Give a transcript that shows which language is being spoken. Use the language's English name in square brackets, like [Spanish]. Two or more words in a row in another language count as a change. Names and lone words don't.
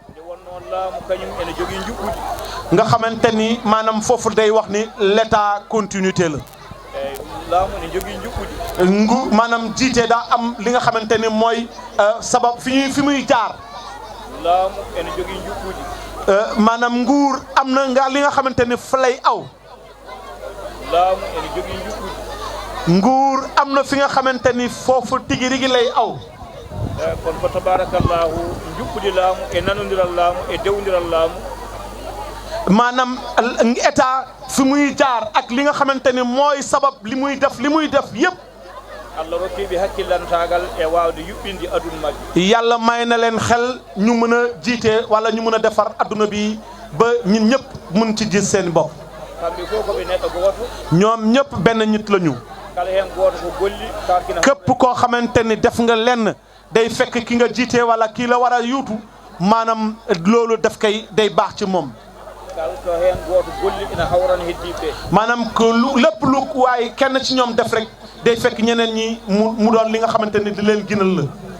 [Wolof] nga xamante ni maanaam foofu day wax ni [French] l'état continuité [Wolof] la maanaam jiite daa am li nga xamante ni mooy sabab fi muy jaar maanaam nguur am na nga li nga xamante ni fa lay aw nguur am na fi nga xamante ni foofu tigi rigi lay aw [Fula] kon fa tabarakallahu njuɓɓudi laamu e nanodiral laamu e dewdiral laamu [Wolof] maanaam état fi muy jaar ak li nga xamante ni mooy sabab li muy def yëpp [Fula] Allah rokkiɓe hakkillantagal e wawde yuɓɓinde aduna mabɓe [Wolof] yàlla may na leen xel ñu mën a jiite wala ñu mën a defar adduna bi ba ñun ñëpp mën ci gis seen bopp [Fula] kamɓe fof koɓe neɗɗo goto [Wolof] ñoom ñëpp benn nit lañu képp koo xamante ni def nga lenn day fekk ki nga jiite wala kii la war a yuutu maanaam loolu daf koy day baax ci moom. maanaam que lépp lu waaye kenn ci ñoom def rek day fekk ñeneen ñi mu doon li nga xamante ni di leen gënal la.